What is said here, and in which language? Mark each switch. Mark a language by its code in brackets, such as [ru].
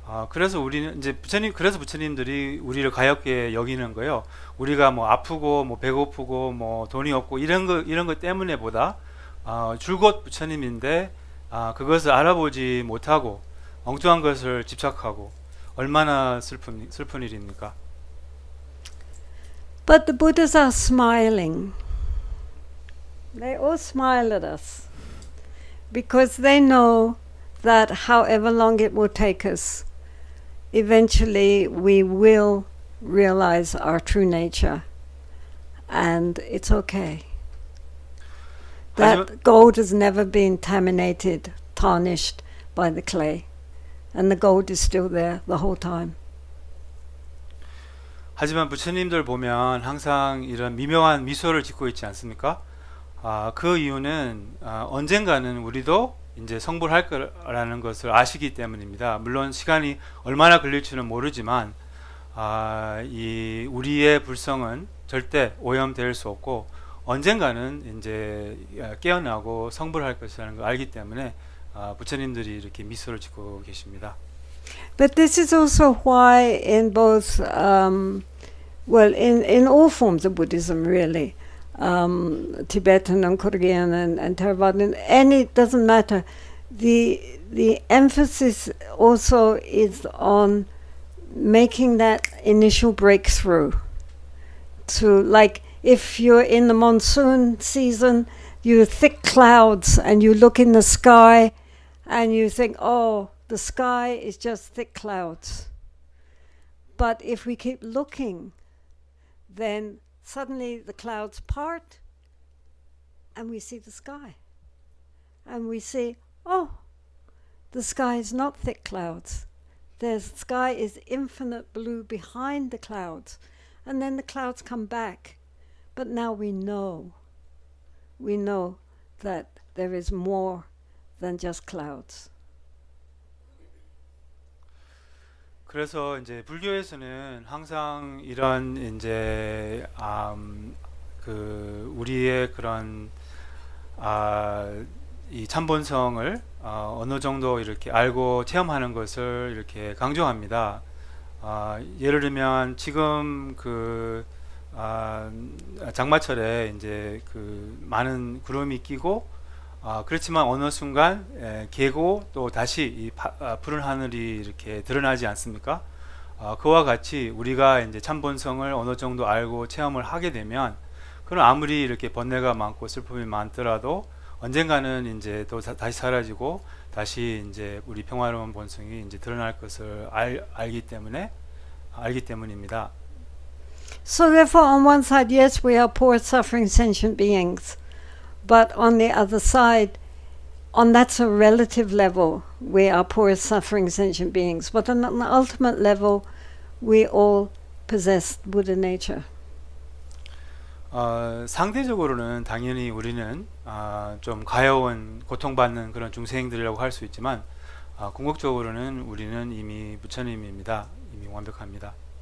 [ko] 그래서 우리는 이제 그래서 부처님들이 우리를 가엾게 여기는 거예요. 우리가 뭐 아프고 뭐 배고프고 뭐 돈이 없고 이런 것 때문에보다 줄곧 부처님인데 그것을 알아보지 못하고 엉뚱한 것을 집착하고 얼마나 슬픈 일입니까? [en] But the Buddhas are smiling. They all smile at us because they know that however long it will take us, eventually we will realize our true nature, and it's okay. That gold has never been contaminated, tarnished by the clay, and the gold is still there the whole time. [ko] 하지만 부처님들 보면 항상 이런 미묘한 미소를 짓고 있지 않습니까? 그 이유는 언젠가는 우리도 이제 성불할 거라는 것을 아시기 때문입니다. 물론 시간이 얼마나 걸릴지는 모르지만 이 우리의 불성은 절대 오염될 수 없고 언젠가는 이제 깨어나고 성불할 것이라는 걸 알기 때문에 부처님들이 이렇게 미소를 짓고 계십니다. [en] But this is also why in both in all forms of Buddhism really, Tibetan and Korean and Theravada, any doesn't matter. The emphasis also is on making that initial breakthrough. To like if you're in the monsoon season, you thick clouds and you look in the sky and you think, oh, the sky is just thick clouds. But if we keep looking, then suddenly the clouds part and we see the sky. And we see, oh, the sky is not thick clouds. The sky is infinite blue behind the clouds. And then the clouds come back. But now we know that there is more than just clouds. [ko] 그래서 이제 불교에서는 항상 이런 이제 그 우리의 그런 이 참본성을 어느 정도 이렇게 알고 체험하는 것을 이렇게 강조합니다. 예를 들면 지금 그 장마철에 이제 그 많은 구름이 끼고 그렇지만 어느 순간 개고 또 다시 이 푸른 하늘이 이렇게 드러나지 않습니까? 그와 같이 우리가 이제 참본성을 어느 정도 알고 체험을 하게 되면 그럼 아무리 이렇게 번뇌가 많고 슬픔이 많더라도 언젠가는 이제 또 다시 사라지고 다시 이제 우리 평화로운 본성이 이제 드러날 것을 알기 때문입니다. [en] So therefore, on one side, yes, we are poor, suffering, sentient beings. But on the other side, that's a relative level, we are poor, suffering, sentient beings. But on an ultimate level, we all possessed Buddha nature. [ko] 상대적으로는 당연히 우리는 좀 가여운 고통받는 그런 중생들이라고 할 수 있지만 궁극적으로는 우리는 이미 부처님입니다. 이미 완벽합니다.